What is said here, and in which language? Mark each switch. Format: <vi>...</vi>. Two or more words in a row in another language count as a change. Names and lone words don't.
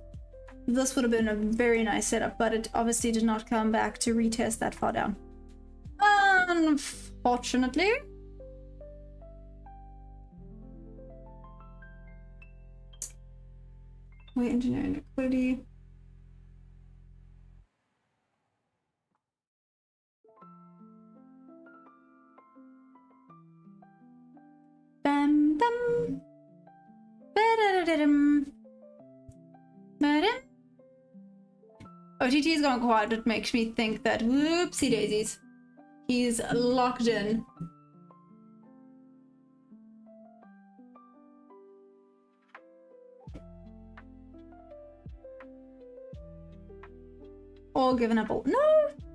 <en>This would have been a very nice setup, but it obviously did not come back to retest that far down. Unfortunately. Wait, engineering liquidity. Bam bam. Ba-da-da-da-dum. Ba-dum. OTT's gone quiet. It makes me think that whoopsie daisies. He's locked in. Or given up all. No!</en>